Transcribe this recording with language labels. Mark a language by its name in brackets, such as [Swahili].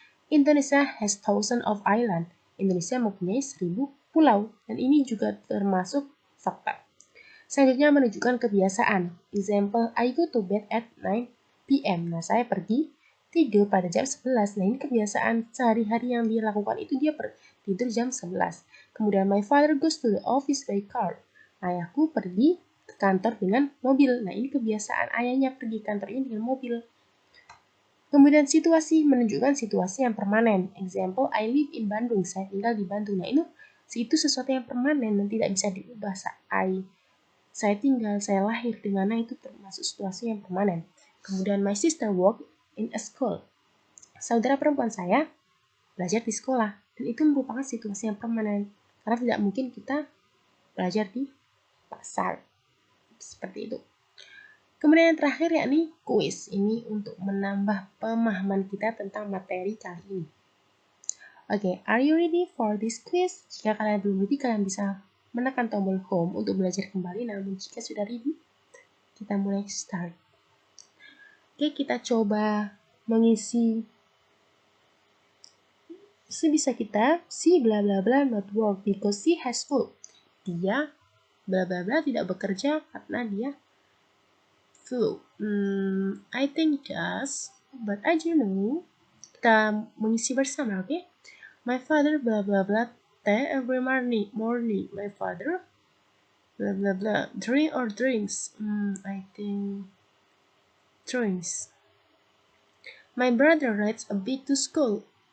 [English] Indonesia has thousands of islands. [Indonesian] Indonesia mempunyai 1000 pulau, dan ini juga termasuk fakta. Selanjutnya menunjukkan kebiasaan. Example, [English] I go to bed at 9 p.m. [Indonesian] Nah, saya pergi tidur pada jam 11. Nah, ini kebiasaan sehari-hari yang dia lakukan itu dia tidur jam 11. [English] Kemudian my father goes to the office by car. [Indonesian] Ayahku pergi ke kantor dengan mobil. Nah, ini kebiasaan ayahnya pergi kantor ini dengan mobil. Kemudian situasi menunjukkan situasi yang permanen. Example, [English] I live in Bandung. [Indonesian] Saya tinggal di Bandung. Nah, itu sesuatu yang permanen dan tidak bisa diubah. Saya tinggal, saya lahir di mana, itu termasuk situasi yang permanen. Kemudian my sister work in a school. Saudara perempuan saya belajar di sekolah, dan itu merupakan situasi yang permanen. Karena tidak mungkin kita belajar di pasar. Seperti itu. Kemudian yang terakhir yakni quiz. Ini untuk menambah pemahaman kita tentang materi kali ini. [English] Oke, are you ready for this quiz? [Indonesian] Jika kalian belum ready, kalian bisa menekan tombol home untuk belajar kembali. Namun jika sudah ready, kita mulai start. Oke, kita coba mengisi sebisa kita. [English] Si bla bla bla not work because she has flu. [Indonesian] Dia bla bla bla tidak bekerja karena dia flu. [English] I think does, but I don't know. [Indonesian] Kita mengisi bersama, oke? [English] My father bla bla bla tea every morning. My father bla bla bla drink or drinks. I think drinks. My brother rides a bike to school.